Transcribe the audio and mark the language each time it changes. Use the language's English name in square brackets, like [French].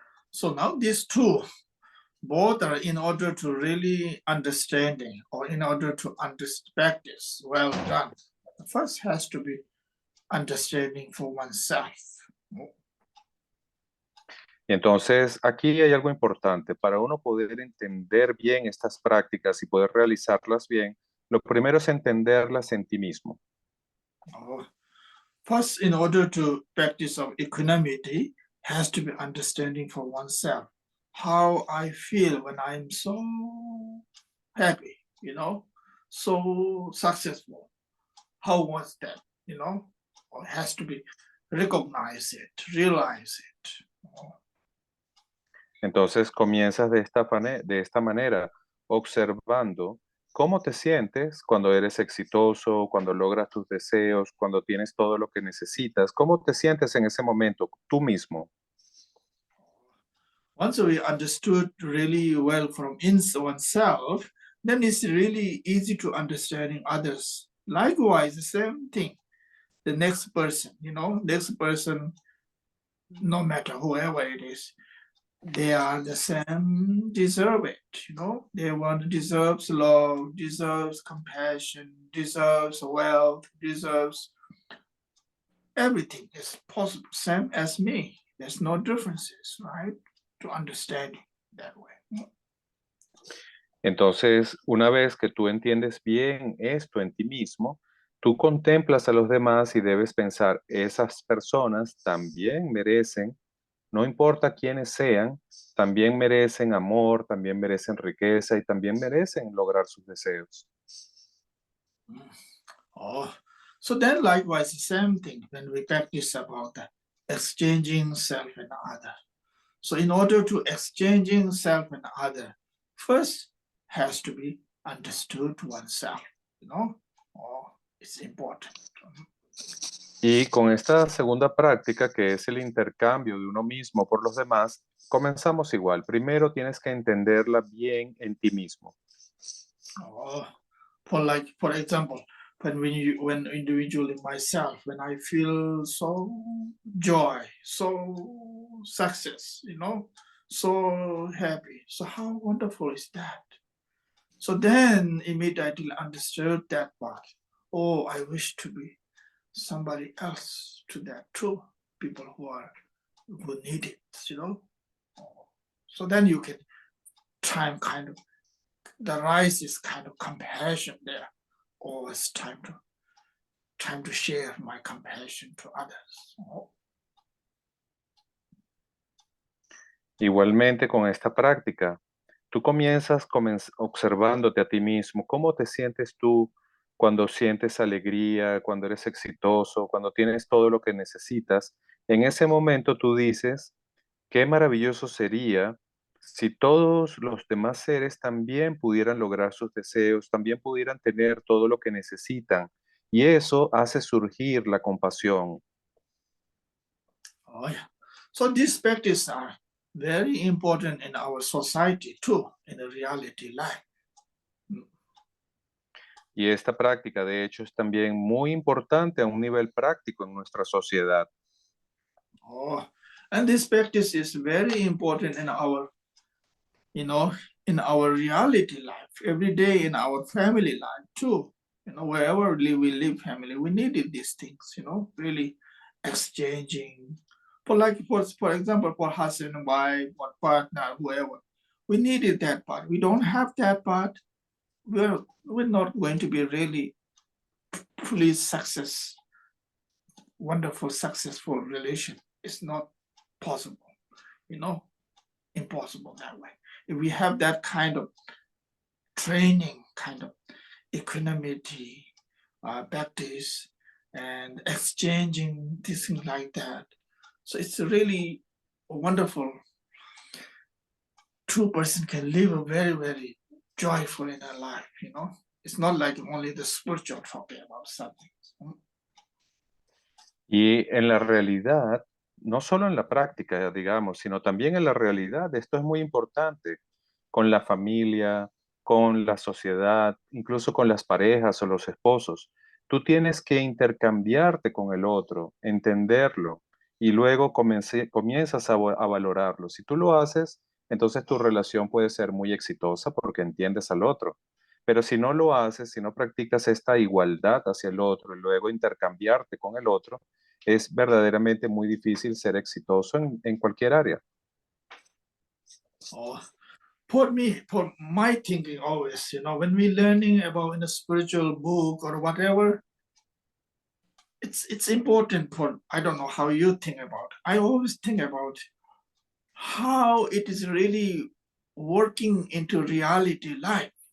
[English] So now these two, both are in order to really understanding or in order to practice well done. The first has to be understanding for oneself. [Spanish] Y entonces aquí hay algo importante. Para uno poder entender bien estas prácticas y poder realizarlas bien, lo primero es entenderlas en ti mismo. [English] First, in order to practice of equanimity, has to be understanding for oneself. How I feel when I'm so happy, so successful. How was that, It has to be recognize it, realize it. [Spanish] Entonces comienzas de esta manera, observando cómo te sientes cuando eres exitoso, cuando logras tus deseos, cuando tienes todo lo que necesitas. ¿Cómo te sientes en ese momento tú mismo? [English] Once we understood really well from oneself, then it's really easy to understanding others. Likewise, the same thing. The next person, next person, no matter whoever it is, they are the same, deserve it, they deserves love, deserves compassion, deserves wealth, deserves everything is possible, same as me. There's no differences, right? To understand that way. [Spanish] Entonces, una vez que tú entiendes bien esto en ti mismo, tú contemplas a los demás y debes pensar, esas personas también merecen, no importa quiénes sean, también merecen amor, también merecen riqueza y también merecen lograr sus deseos. [English] Oh, so then likewise, the same thing when we practice about the exchanging self and other. So in order to exchanging self and other, first has to be understood oneself, it's important. [Spanish] Y con esta segunda práctica, que es el intercambio de uno mismo por los demás, comenzamos igual. Primero tienes que entenderla bien en ti mismo. [English] Oh, for example, when individually myself, when I feel so joy, so success, so happy. So how wonderful is that? So then immediately understood that part. Oh, I wish to be somebody else to that too. People who need it, So then you can try and kind of the rise is kind of compassion there. Oh, it's time to share my compassion to others. [Spanish] Igualmente con esta práctica, tú comienzas observándote a ti mismo, cómo te sientes tú cuando sientes alegría, cuando eres exitoso, cuando tienes todo lo que necesitas. En ese momento tú dices, qué maravilloso sería si todos los demás seres también pudieran lograr sus deseos, también pudieran tener todo lo que necesitan. Y eso hace surgir la compasión. [English] Oh, yeah. So these practices are very important in our society too, in the reality life. [Spanish] Y esta práctica, de hecho, es también muy importante a un nivel práctico en nuestra sociedad. [English] Oh, and this practice is very important in our, in our reality life, every day in our family life too. Wherever we live family, we needed these things, really exchanging. For example, for husband and wife, or partner, whoever, we needed that part. We don't have that part, we're not going to be really fully wonderful, successful relation. It's not possible, impossible that way. If we have that kind of training, kind of equanimity, practice, and exchanging things like that. So it's really wonderful. Two person can live a very, very joyful in their life, It's not like only the spiritual talking about something. [Spanish] Y en la realidad, no solo en la práctica, digamos, sino también en la realidad, esto es muy importante con la familia, con la sociedad, incluso con las parejas o los esposos. Tú tienes que intercambiarte con el otro, entenderlo y luego comienzas a valorarlo. Si tú lo haces, entonces tu relación puede ser muy exitosa porque entiendes al otro. Pero si no lo haces, si no practicas esta igualdad hacia el otro y luego intercambiarte con el otro, es verdaderamente muy difícil ser exitoso en cualquier área. [English] Oh, for my thinking always, when we learning about in a spiritual book or whatever, it's important for, I don't know how you think about it. I always think about how it is really working into reality life.